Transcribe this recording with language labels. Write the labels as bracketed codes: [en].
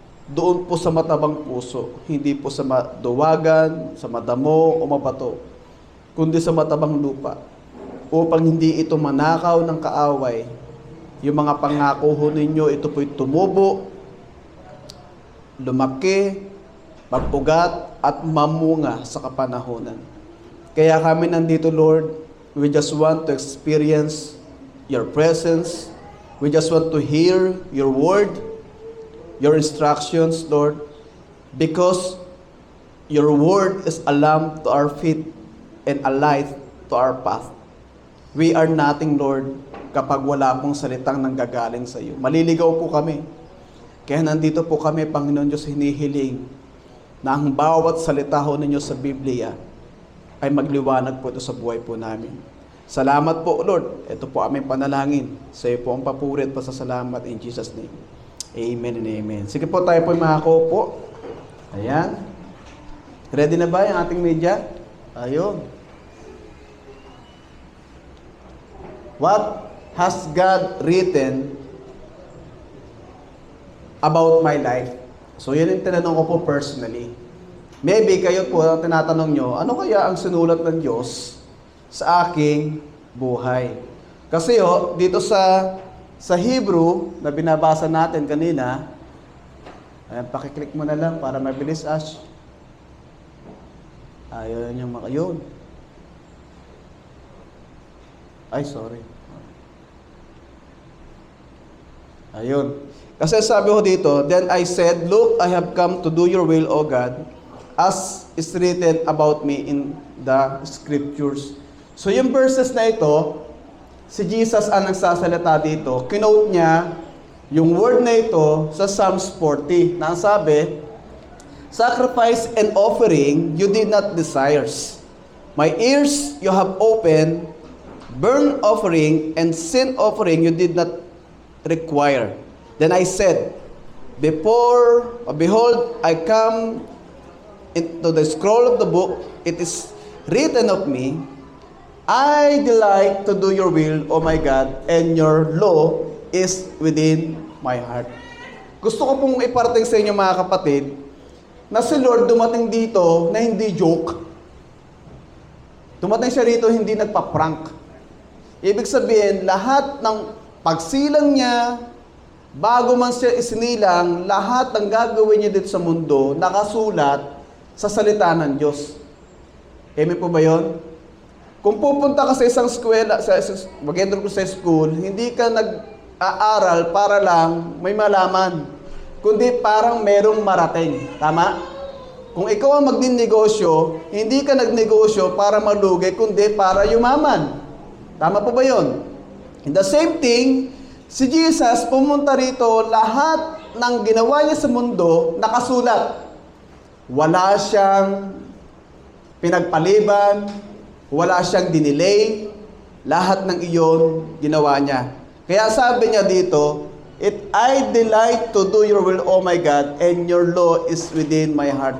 [tl] Doon po sa matabang puso, hindi po sa maduwagan, sa madamo o mabato, kundi sa matabang lupa, upang hindi ito manakaw ng kaaway Yung mga pangako ho ninyo, ito po'y tumubo, lumaki, mapugat, at mamunga sa kapanahonan. Kaya kami nandito, [en] Lord, we just want to experience your presence. We just want to hear your word, your instructions, Lord, because your word is a lamp to our feet and a light to our path. We are nothing, [tl] Lord, kapag wala pong salitang nanggagaling sa iyo. Maliligaw po kami. Kaya nandito po kami, Panginoon Diyos, hinihiling na ang bawat salita ho ninyo sa Biblia ay magliwanag po ito sa buhay po namin. Salamat po, Lord. Ito po aming panalangin. Sa iyo po ang papuri at pasasalamat [en] in Jesus' name. Amen and amen. [tl] Sige po, tayo po makakaupo. Ayan. Ready na ba yung ating media? Ayun. [en] What has God written about my life? [tl] So, yun yung tinanong ko po personally. Maybe kayo po, ang tinatanong nyo, ano kaya ang sinulat ng Diyos sa aking buhay? Kasi dito sa Hebrew, na binabasa natin kanina, ayan, pakiclick mo na lang para mabilis, Ash. Ayun yung yun. Ay, sorry. Ayun. Kasi sabi ko dito, [en] then I said, look, I have come to do your will, O God, as is written about me in the scriptures. [tl] So yung verses na ito, si Jesus ang nagsasalita dito. Kinote niya yung word na ito sa Psalms 40. Na ang sabi, [en] sacrifice and offering you did not desire. My ears you have opened, burnt offering and sin offering you did not require. Then I said, behold, I come into the scroll of the book, it is written of me, I delight to do your will, O my God, and your law is within my heart. [tl] Gusto ko pong iparating sa inyo, mga kapatid, na si Lord dumating dito na hindi joke. Dumating siya rito hindi nagpa-prank. Ibig sabihin, lahat ng pagsilang niya, bago man siya isinilang, lahat ng gagawin niya dito sa mundo, nakasulat sa salita ng Diyos. Amen po ba yun? Kung pupunta ka sa isang eskwela, mag-enroll ko sa school, hindi ka nag-aaral para lang may malaman, kundi parang merong marating. Tama? Kung ikaw ang magninegosyo, hindi ka nagnegosyo para malugi, kundi para yumaman. Tama po ba yun? [en] In the same thing, [tl] si Jesus pumunta rito, lahat ng ginawa niya sa mundo, nakasulat. Wala siyang pinagpaliban, wala siyang dinelay, lahat ng iyon ginawa niya. Kaya sabi niya dito, [en] I delight to do your will, O my God, and your law is within my heart.